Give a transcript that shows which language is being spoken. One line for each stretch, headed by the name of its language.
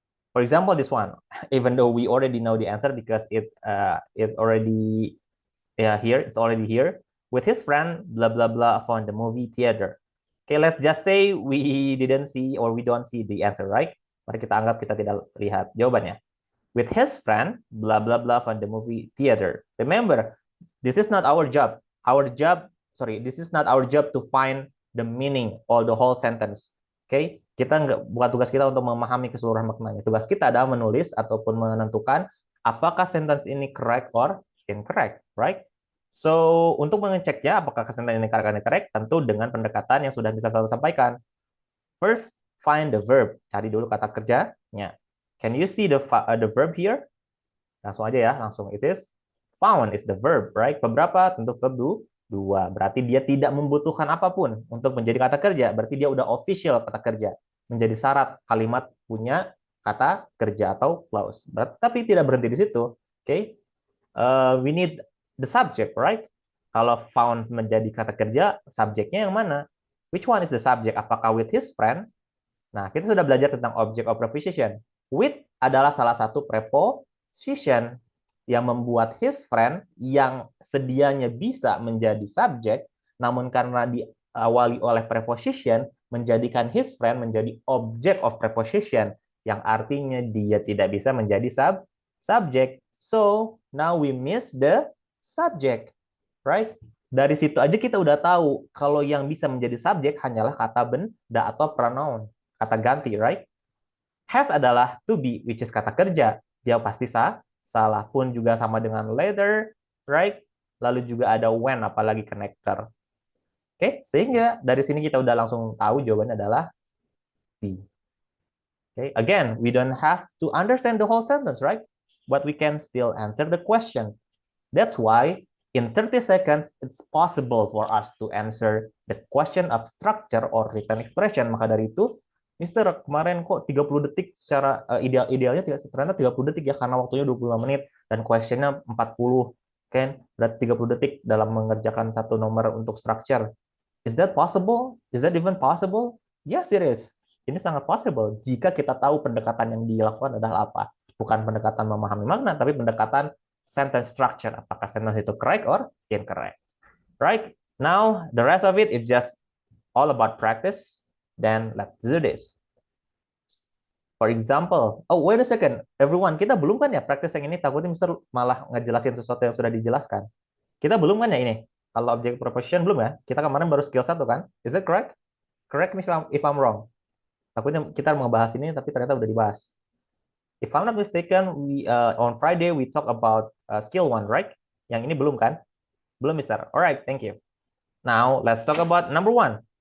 English: For example, this one, even though we already know the answer because it's already here. With his friend, blah blah blah, found the movie theater. Okay, let's just say we didn't see or we don't see the answer, right?
Indonesian: Mari kita anggap kita tidak lihat jawabannya.
English: With his friend, blah blah blah, found the movie theater. Remember, this is not our job. This is not our job to find the meaning or the whole sentence.
Indonesian: Okay, bukan tugas kita untuk memahami keseluruhan maknanya. Tugas kita adalah menulis ataupun menentukan apakah sentence ini
English: correct or incorrect, right?
Indonesian: So, untuk mengeceknya apakah sentence ini
English: correct or incorrect,
Indonesian: tentu dengan pendekatan yang sudah bisa saya sampaikan.
English: First, find the verb.
Indonesian: Cari dulu kata kerjanya.
English: Can you see the verb here?
Indonesian: Langsung aja ya, langsung.
English: It is found is the verb, right?
Indonesian: Beberapa tentu verb 2. Berarti dia tidak membutuhkan apapun untuk menjadi kata kerja. Berarti dia udah official kata kerja. Menjadi syarat kalimat punya kata kerja atau clause. Tapi tidak berhenti di situ. Okay?
English: We need the subject, right?
Indonesian: Kalau found menjadi kata kerja, subjeknya yang mana?
English: Which one is the subject?
Indonesian: Apakah with his friend? Nah, kita sudah belajar tentang object of preposition. With adalah salah satu preposition yang membuat his friend yang sedianya bisa menjadi subjek, namun karena diawali oleh preposition, menjadikan his friend menjadi object of preposition, yang artinya dia tidak bisa menjadi subjek.
English: So, now we miss the subject, right?
Indonesian: Dari situ aja kita udah tahu kalau yang bisa menjadi subjek hanyalah kata benda atau pronoun, kata ganti, right? Has adalah to be,
English: which is
Indonesian: kata kerja. Dia pasti salah pun juga sama dengan later, right? Lalu juga ada when, apalagi connector. Oke, sehingga dari sini kita udah langsung tahu jawabannya adalah B.
English: Okay, again, we don't have to understand the whole sentence, right? But we can still answer the question. That's why in 30 seconds, it's possible for us to answer the question of structure or written expression.
Indonesian: Maka dari itu, Mister, kemarin kok 30 detik secara idealnya ternyata 30 detik ya, karena waktunya 25 menit dan questionnya 40. Kan? Berarti 30 detik dalam mengerjakan satu nomor untuk structure.
English: Is that possible? Is that even possible? Yes, it is.
Indonesian: Ini sangat possible jika kita tahu pendekatan yang dilakukan adalah apa. Bukan pendekatan memahami makna, tapi pendekatan sentence structure. Apakah sentence itu
English: correct or incorrect? Right? Now, the rest of it is just all about practice. Then let's do this. For example, oh wait a second, everyone,
Indonesian: kita belum kan ya practice yang ini? Takutnya Mister malah ngejelasin sesuatu yang sudah dijelaskan. Kita belum kan ya ini? Kalau object preposition belum ya? Kita kemarin baru skill 1 kan?
English: Is that correct? Correct me if I'm wrong.
Indonesian: Takutnya kita mau ngebahas ini tapi ternyata udah dibahas.
English: If I'm not mistaken, on Friday we talk about skill 1, right?
Indonesian: Yang ini belum kan? Belum, Mister.
English: Alright, thank you. Now let's talk about number 1.